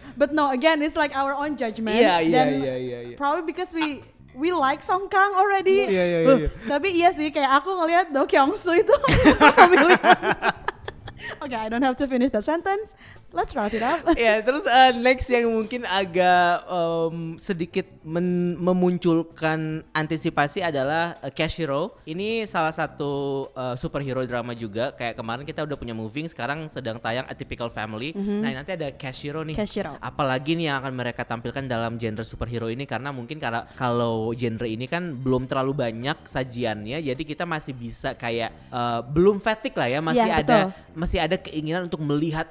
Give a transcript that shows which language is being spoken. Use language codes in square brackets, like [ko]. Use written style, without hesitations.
[en] But no, again it's like our own judgment. [id] Iya. [en] Probably because we like Songkang already. [id] Iya. Tapi iya sih kayak aku ngelihat Do Kyung Soo itu pemilihan. [en] Okay, I don't have to finish that sentence. Let's wrap it up. [id] Terus next yang mungkin agak sedikit memunculkan antisipasi adalah Cashiro. Ini salah satu superhero drama juga. Kayak kemarin kita udah punya Moving, sekarang sedang tayang Atypical Family. Nah, nanti ada Cashiro nih. Apalagi nih yang akan mereka tampilkan dalam genre superhero ini, karena mungkin kalau genre ini kan belum terlalu banyak sajiannya, jadi kita masih bisa kayak belum fatigue lah ya, masih ada keinginan untuk melihat,